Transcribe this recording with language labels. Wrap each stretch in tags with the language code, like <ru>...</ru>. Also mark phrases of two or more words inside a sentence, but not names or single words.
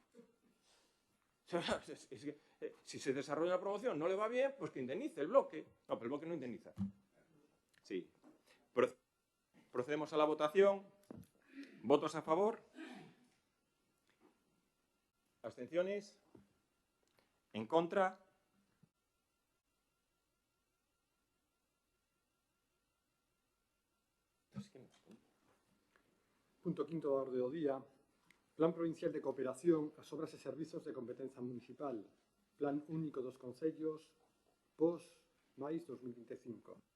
<es>Si se desarrolla la promoción no le va bien, pues que indemnice el bloque. No, pero el bloque no indemniza. Sí. Procedemos a la votación. ¿Votos a favor? ¿Abstenciones? ¿En contra?</es> <gl>Punto quinto da orde do día. Plan Provincial de Cooperación ás obras e servizos de competencia municipal. Plan único dos concellos pos máis 2025.</gl>